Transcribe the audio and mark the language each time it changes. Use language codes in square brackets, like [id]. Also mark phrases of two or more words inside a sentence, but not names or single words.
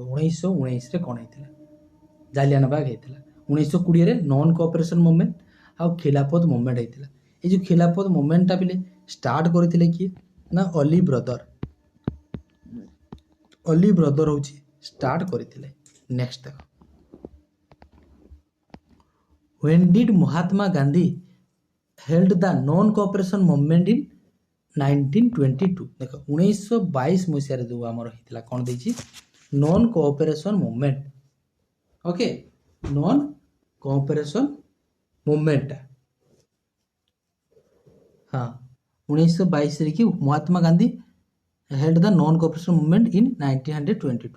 [or] 1919ରେ କ'ଣ ହେଇଥିଲା? ଜାଲିଆନାବାଗ ହେଇଥିଲା। 1920ରେ ନନ୍ କୋଅପରେସନ୍ ମୁଭମେଣ୍ଟ ଆଉ ଖିଲାଫତ ମୁଭମେଣ୍ଟ ହେଇଥିଲା। এই ଯେଉଁ ଖିଲାଫତ ମୁଭମେଣ୍ଟଟା ପିଲେ ଷ୍ଟାର୍ଟ କରିଥିଲେ କିଏ? ନା ଅଲି ବ୍ରଦର। ଅଲି ବ୍ରଦର ହେଉଛି ଷ୍ଟାର୍ଟ କରିଥିଲେ। ନେକ୍ସଟ ଦେଖ, [en] when did ମହାତ୍ମା ଗାନ୍ଧୀ held the non cooperation movement in 1922? [or] ଦେଖ 1922 ମସିହାରେ ଯେଉଁ ଆମର ହେଇଥିଲା କ'ଣ ଦେଇଛି? ନନ୍ କୋଅପରେସନ୍ ମୁଭମେଣ୍ଟ। ଓକେ, ନନ୍ କୋଅପରେସନ୍ ମୁଭମେଣ୍ଟଟା ହଁ 1922ରେ କି ମହାତ୍ମା ଗାନ୍ଧୀ [en] held the non cooperation movement in [or] 1922।